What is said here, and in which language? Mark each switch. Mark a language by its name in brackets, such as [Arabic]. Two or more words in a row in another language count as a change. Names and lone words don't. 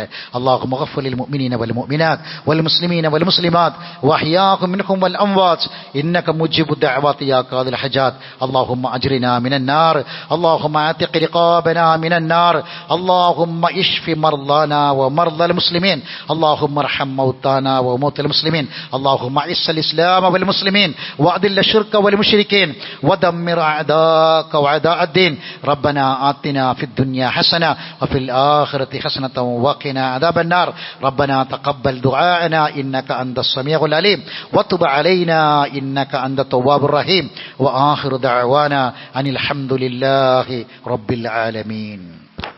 [Arabic] اللهم اغفر للمؤمنين والمؤمنات والمسلمين والمسلمات الأحياء منهم والأموات إنك مجيب الدعوات يا قاضي الحاجات. اللهم أجرنا من النار. اللهم أعتق رقابنا من النار. اللهم اشف مرضانا ومرضى المسلمين. اللهم ارحم موتانا وموتى المسلمين. اللهم أعز الإسلام والمسلمين وأذل الشرك والمشركين ودمر أعداءك وأعداء الدين. ربنا آتنا في الدنيا حسنة وفي الآخرة حسنة وقنا عذاب النار. ربنا تقبل دعاءنا إنك أنت السميع العليم وتب علينا إنك أنت التواب الرحيم. وآخر دعوانا أن الحمد لله رب العالمين.